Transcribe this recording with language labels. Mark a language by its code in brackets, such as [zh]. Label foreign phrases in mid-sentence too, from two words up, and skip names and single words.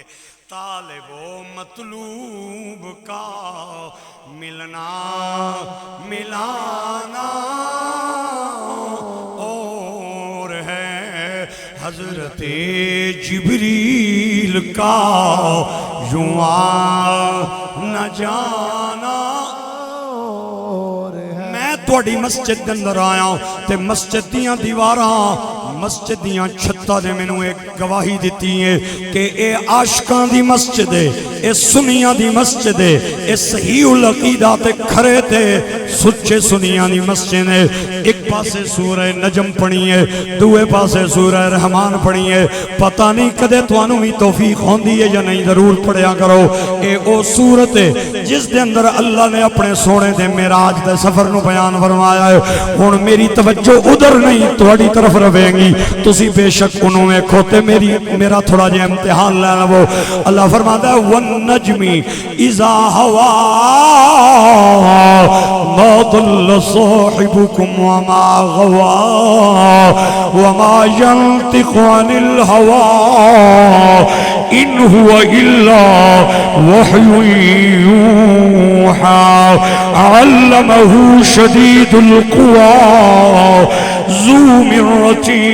[ur] طالب و مطلوب کا ملنا ملانا اور ہے حضرت جبریل کا یوں آنا جانا۔ [pa] میں توڑی مسجد کے اندر آیا ہوں تے مسجد دیاں دیواراں مسجد دیاں چھتا دے میں نے ایک گواہی دیتی ہے کہ اے عاشقان دی مسجد ہے، اے سنیاں دی مسجد ہے، اے صحیح العقیدہ تے کھرے تے سچے سنیاں دی مسجد ہے۔ ایک پاسے سورہ نجم پڑھی ہے، دوے پاسے سورہ رحمان پڑھی ہے، پتہ نہیں کدے توانوں بھی توفیق ہوندی ہے یا نہیں، ضرور پڑھیا کرو۔ اے او سورت ہے جس دے اندر اللہ نے اپنے سونے دے معراج دے سفر نو بیان فرمایا ہے۔ ہن میری توجہ ادھر نہیں تہاڈی طرف رہے گی، تسی بے شک انہوں میں کھوتے میرا تھوڑا جے امتحان لینا وہ۔ [ur] اللہ فرماتا ہے [ar] وَالنَّجْمِ اِذَا هَوَا مَا ضَلَّ صَاحِبُكُمْ وَمَا غَوَا وَمَا يَنْطِقُ عَنِ الْهَوَا إِنْ هُوَ إِلَّا وَحْيٌ يُوحَى عَلَّمَهُ شَدِيدُ الْقُوَى ذو مرة